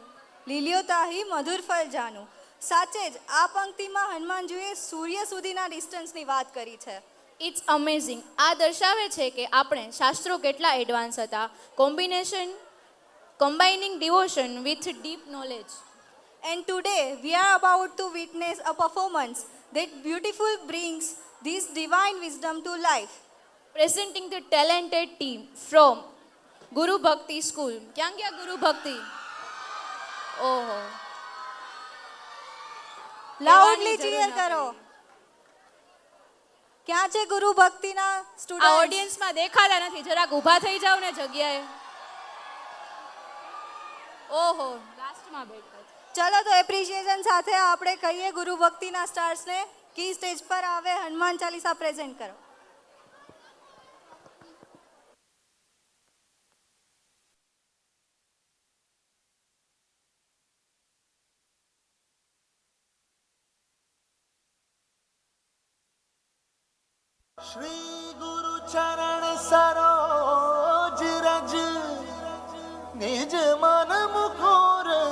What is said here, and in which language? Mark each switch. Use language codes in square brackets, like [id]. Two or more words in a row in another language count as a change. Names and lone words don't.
[awa] लीलीओ ताही मधुर फल जानूं. [gu] સાચે જ આ પંક્તિમાં હનુમાનજીએ સૂર્ય સુધીના ડિસ્ટન્સની વાત કરી છે. [en] It's amazing. [gu] આ દર્શાવે છે કે આપણે શાસ્ત્રો કેટલા એડવાન્સ હતા. [en] Combining devotion with deep knowledge. And today we are about to witness a performance that beautiful brings this divine wisdom to life. Presenting the talented team from Guru Bhakti School. [gu] ક્યાં ગયા Guru Bhakti? ઓહો, [en] Loudly cheer કરો. [gu] ક્યાં છે ગુરુ ભક્તિના આ સ્ટુડન્ટ? ઓડિયન્સમાં દેખાતા નથી, જરાક ઊભા થઈ જાવ ને જગ્યાએ. ઓહો, લાસ્ટમાં બેઠા છે. ચલો તો એપ્રિશિએશન સાથે આપણે કહીએ ગુરુ ભક્તિના સ્ટાર્સને કે સ્ટેજ પર આવે હનુમાન ચાલીસા પ્રેઝન્ટ કરો. [awa] श्री गुरु चरण सरोज रज निज मन मुकुर